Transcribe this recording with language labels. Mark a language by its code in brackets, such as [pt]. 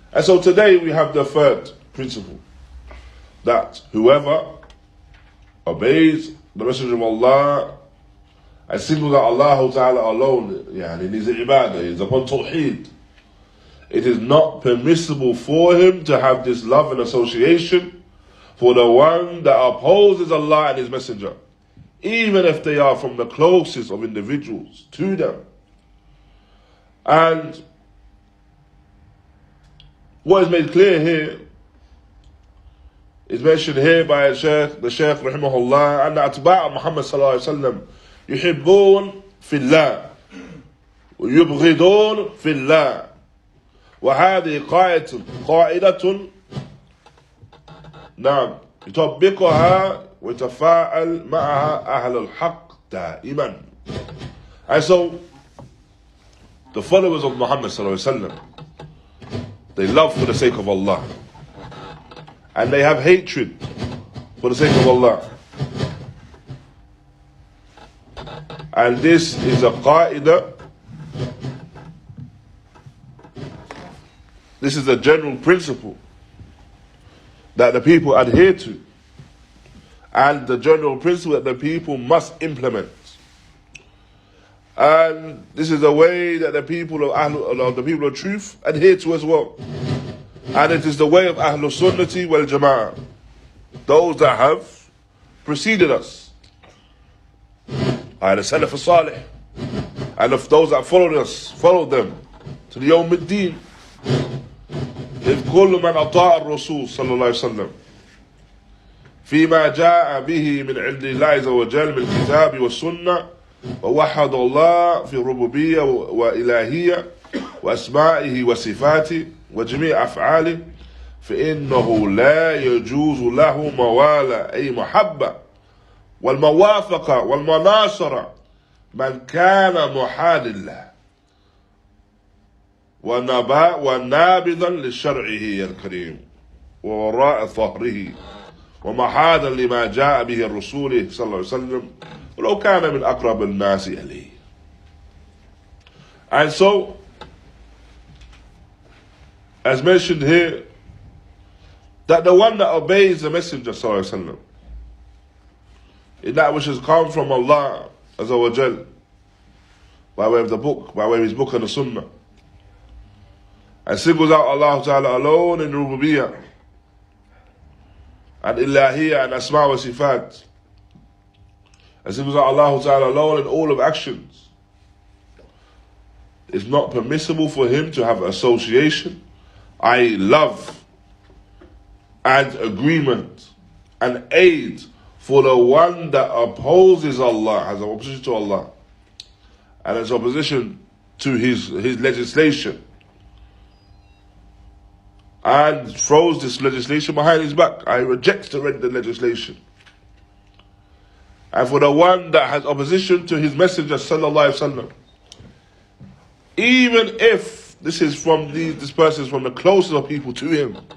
[en] And so today we have the third principle, that whoever obeys the Messenger of Allah and singles out Allah Ta'ala alone, in his ibadah, is upon Tawheed, it is not permissible for him to have this love and association for the one that opposes Allah and His Messenger, even if they are from the closest of individuals to them. And what is made clear here is mentioned here by the Shaykh raḥimahullāh, [ar] أن أتباع محمد صلى الله عليه وسلم يحبون في الله ويبغضون في الله وهذه قاعدة نعم يطبقها ويتفاعل معها أهل الحق دائما. [en] And so the followers of Muhammad sallallahu alaihi wasallam, they love for the sake of Allah, and they have hatred for the sake of Allah. And this is a qaida. This is a general principle that the people adhere to, and the general principle that the people must implement. And this is the way that the people of truth adhere to as well. And it is the way of Ahlul Sunnati wal Jama'ah, those that have preceded us, and the Salaf al-Salih, and of those that followed them to the Yawm al-Din. [ar] إذ كل من أطاع الرسول صلى الله عليه وسلم فيما جاء به من عند الله عز وجل من الكتاب والسنة ووحد الله في الربوبية وإلهية وأسمائه وصفاته وجميع أفعاله فإنه لا يجوز له موالى أي محبة والموافقة والمناصرة من كان محاد الله ونابذا لشرعه الكريم ووراء ظهره ومحادا لما جاء به الرسول صلى الله عليه وسلم ولو كان من أقرب الناس إليه. [en] And so, as mentioned here, that the one that obeys the Messenger [ar] صلى الله عليه وسلم [en] in that which has come from Allah Azza wa Jal, by way of the book, by way of his book and the Sunnah, and singles out Allah Ta'ala alone in Rububiyyah and Ilahiyah and Asma wa Sifat, and singles out Allah Ta'ala alone in all of actions, it's not permissible for him to have association, i.e. love and agreement and aid for the one that opposes Allah, has an opposition to Allah, and has opposition to his legislation, and throws this legislation behind his back. I reject the legislation. And for the one that has opposition to his messenger sallallahu alaihi wasallam, even if this person is from the closest of people to him,